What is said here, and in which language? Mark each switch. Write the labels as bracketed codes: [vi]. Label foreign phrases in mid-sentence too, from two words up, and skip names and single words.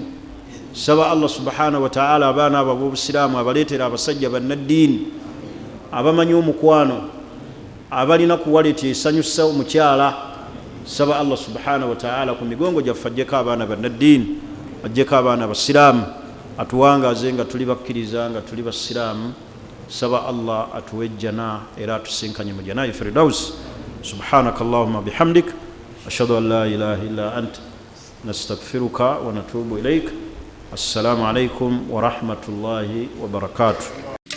[lg] Saba [ar] الله سبحانه وتعالى [lg] abaana abo b'obusiraamu abaleetera abasajja bannaddiini abamanyi omukwano abalina kuwaleti esanyusa omukyala. Saba [ar] الله سبحانه وتعالى [lg] ku migongo gyaffe ajjeko abaana bannaddiini, ajjeko abaana basiraamu, atuwangaaze nga tuli bakkiriza nga tuli basiraamu. Saba Allah atuwe jana era atusinkanye mu Jannatul Firdaus. [ar] سبحانك اللهم وبحمدك أشهد أن لا إله إلا أنت نستغفرك ونتوب إليك. السلام عليكم ورحمة الله وبركاته.